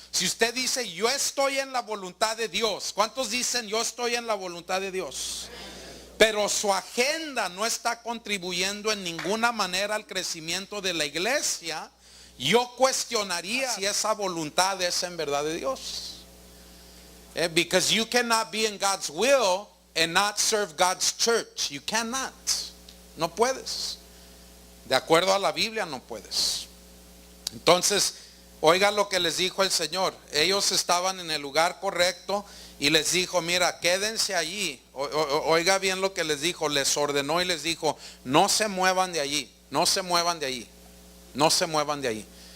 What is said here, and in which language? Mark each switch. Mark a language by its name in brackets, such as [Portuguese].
[Spanish] Si usted dice, yo estoy en la voluntad de Dios, ¿cuántos dicen yo estoy en la voluntad de Dios? Pero su agenda no está contribuyendo en ninguna manera al crecimiento de la iglesia, yo cuestionaría si esa voluntad es en verdad de Dios. [English] Because you cannot be in God's will and not serve God's church. You cannot. [Spanish] No puedes. De acuerdo a la Biblia no puedes. Entonces, oiga lo que les dijo el Señor. Ellos estaban en el lugar correcto y les dijo, mira, quédense allí. Oiga bien lo que les dijo. Les ordenó y les dijo, no se muevan de allí. No se muevan de allí. No se muevan de allí.